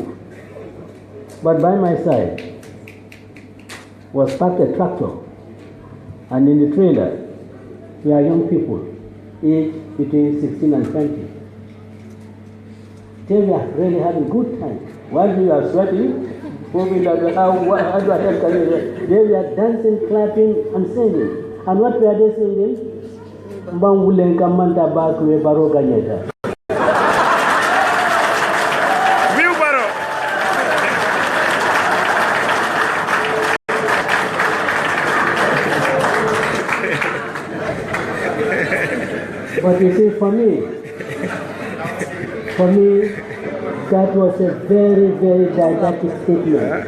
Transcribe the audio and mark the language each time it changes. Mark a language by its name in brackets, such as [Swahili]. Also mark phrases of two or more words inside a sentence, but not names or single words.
[English] But by my side was parked a tractor, and in the trailer we are young people, aged between 16 and 20. They were really having a good time. While we were sweating, moving like how do I tell you? They were dancing, clapping, and singing. And what were they singing? [Kinyarwanda] Bangulenka manta bakwe baroga nyeta. [English] But you see, for me, that was a very, very didactic statement.